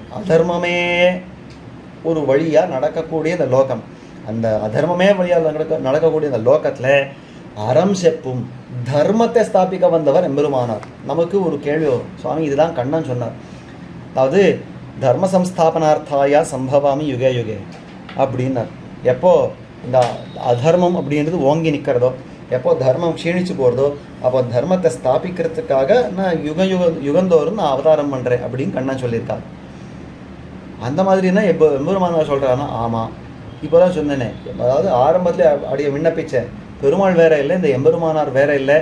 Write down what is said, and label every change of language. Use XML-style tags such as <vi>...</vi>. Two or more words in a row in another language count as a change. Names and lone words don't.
<ta>அதர்மமே ஒரு வழியாக நடக்கக்கூடிய இந்த லோகம், அந்த அதர்மமே வழியாக நடக்கக்கூடிய இந்த லோகத்தில் அறம் செப்பும் தர்மத்தை ஸ்தாபிக்க வந்தவர் எம்பெருமானார். நமக்கு ஒரு கேள்வி வரும், சுவாமி இதுதான் கண்ணன் சொன்னார், அதாவது</ta> <sa>धर्म संस्थापनार्थाय सम्भवामि युगे युगे</sa> <ta>அப்படின்னார். எப்போ இந்த அதர்மம் அப்படின்றது ஓங்கி நிற்கிறதோ, எப்போ தர்மம் க்ஷீணிச்சு போகிறதோ, அப்போ தர்மத்தை ஸ்தாபிக்கிறதுக்காக நான் யுகந்தோறும் நான் அவதாரம் பண்ணுறேன் அப்படின்னு கண்ணன் சொல்லியிருக்காரு. அந்த மாதிரினா எப்போ எம்பெருமானார் சொல்கிறான்னா, ஆமாம் இப்போ தான் சொன்னேனே, அதாவது ஆரம்பத்தில் அப்படியே விண்ணப்பித்தேன், பெருமாள் வேற இல்லை, இந்த எம்பெருமானார் வேற இல்லை.</ta>